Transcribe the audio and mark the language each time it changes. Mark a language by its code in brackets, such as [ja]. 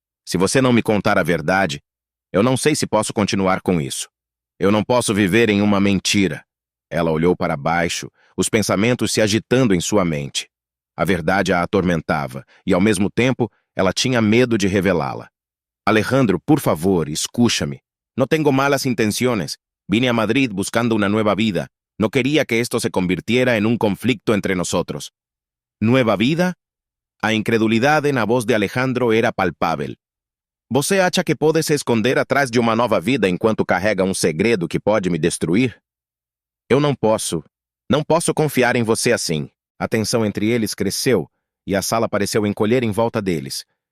[pt] Se você não me contar a verdade, eu não sei se posso continuar com isso. Eu não posso viver em uma mentira. Ela olhou para baixo, os pensamentos se agitando em sua mente. A verdade a atormentava, e ao mesmo tempo, ela tinha medo de revelá-la. [es] Alejandro, por favor, escúchame. No tengo malas intenciones. Vine a Madrid buscando una nueva vida. No quería que esto se convirtiera en un conflicto entre nosotros. ¿Nueva vida? [pt] A incredulidade na voz de Alejandro era palpável. Você acha que pode se esconder atrás de uma nova vida enquanto carrega um segredo que pode me destruir? Eu não posso. Não posso confiar em você assim. A tensão entre eles cresceu e a sala pareceu encolher em volta deles.